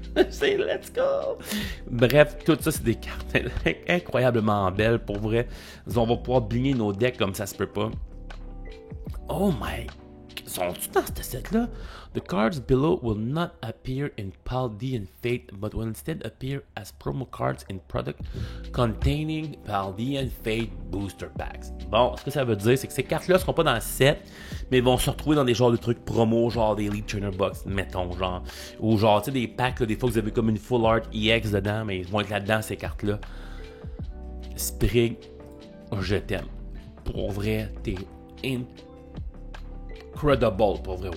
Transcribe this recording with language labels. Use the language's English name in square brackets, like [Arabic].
[French] C'est let's go. Bref, tout ça, c'est des cartes incroyablement belles. Pour vrai, on va pouvoir bligner nos decks comme ça se peut pas. Oh my... Sont-tu dans ce set-là? [English] The cards below will not appear in Paldea and Fate, but will instead appear as promo cards in product containing Paldea and Fate booster packs. [French] Bon, ce que ça veut dire, c'est que ces cartes-là seront pas dans le set, mais ils vont se retrouver dans des genres de trucs promo, genre des Elite Trainer Box, mettons, genre. Ou genre, tu sais, des packs, là, des fois, vous avez comme une Full Art EX dedans, mais ils vont être là-dedans, ces cartes-là. Sprig, je t'aime. Pour vrai, t'es incredible, pour vrai.